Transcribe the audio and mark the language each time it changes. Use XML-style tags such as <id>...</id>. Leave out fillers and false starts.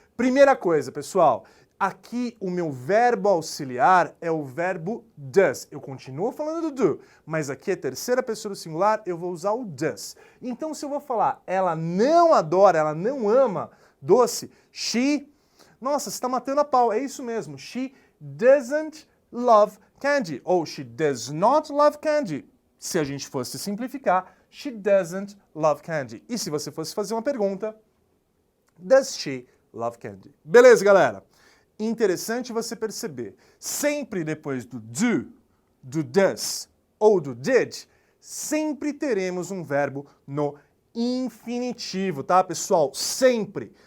<pt>Primeira coisa, pessoal. Aqui o meu verbo auxiliar é o verbo does. Eu continuo falando do do, mas aqui é terceira pessoa do singular, eu vou usar o does. Então, se eu vou falar ela não adora, ela não ama doce, she... Nossa, você está matando a pau. É isso mesmo.</pt> <en>She doesn't love candy.</en> <pt>Ou</pt> <en>she does not love candy.</en> <pt>Se a gente fosse simplificar,</pt> <en>she doesn't love candy.</en> <pt>E se você fosse fazer uma pergunta,</pt> <en>does she love candy?</en> <pt>Beleza, galera? Interessante você perceber, sempre depois do do does ou do did, sempre teremos um verbo no infinitivo, tá, pessoal? Sempre.</pt>